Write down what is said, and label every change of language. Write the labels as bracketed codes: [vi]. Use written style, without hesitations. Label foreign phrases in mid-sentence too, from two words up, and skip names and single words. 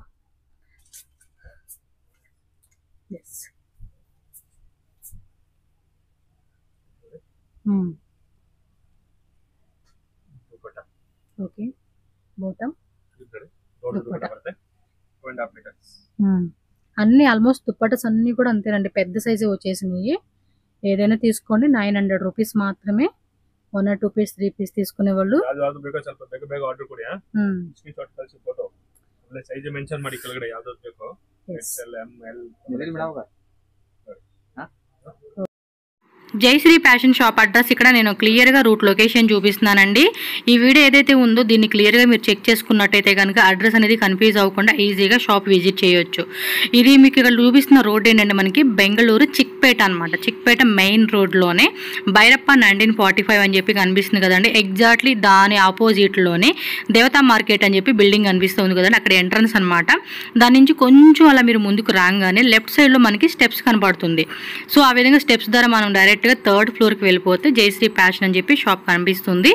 [te] ఓకే బాటమ్ అన్ని ఆల్మోస్ట్ దుప్పటాస్ అన్ని కూడా అంతేనండి పెద్ద సైజు వచ్చేసినాయి ఏదైనా తీసుకోండి 900 రూపీస్ మాత్రమే [en] 1 or 2 piece 3 piece [te] తీసుకునే వాళ్ళు [en] size mention [kn] ಮಾಡಿ ಕೆಳಗಡೆ ಯಾವ್ದು ಬೇಕೋ XL ML [te] జయశ్రీ ఫ్యాషన్ [en] shop address [te] ఇక్కడ నేను క్లియర్గా [en] route location [te] చూపిస్తున్నానండి ఈ వీడియో ఏదైతే ఉందో దీన్ని క్లియర్గా మీరు చెక్ చేసుకున్నట్టయితే కనుక అడ్రస్ అనేది కన్ఫ్యూజ్ అవ్వకుండా ఈజీగా [en] shop visit [te] చేయొచ్చు ఇది మీకు ఇక్కడ చూపిస్తున్న రోడ్ ఏంటంటే మనకి బెంగళూరు చిక్పేట అనమాట చిక్పేట మెయిన్ రోడ్లోనే భైరప్ప 1945 అని చెప్పి కనిపిస్తుంది కదండి ఎగ్జాక్ట్లీ దాని ఆపోజిట్లోనే దేవతా మార్కెట్ అని చెప్పి బిల్డింగ్ కనిపిస్తుంది కదండి అక్కడ ఎంట్రన్స్ అనమాట దాని నుంచి కొంచెం అలా మీరు ముందుకు రాగానే లెఫ్ట్ సైడ్లో మనకి స్టెప్స్ కనపడుతుంది సో ఆ విధంగా స్టెప్స్ ద్వారా మనం డైరెక్ట్ డైరెక్ట్గా 3rd ఫ్లోర్కి వెళ్ళిపోతే జయశ్రీ ఫ్యాషన్ అని చెప్పి షాప్ కనిపిస్తుంది.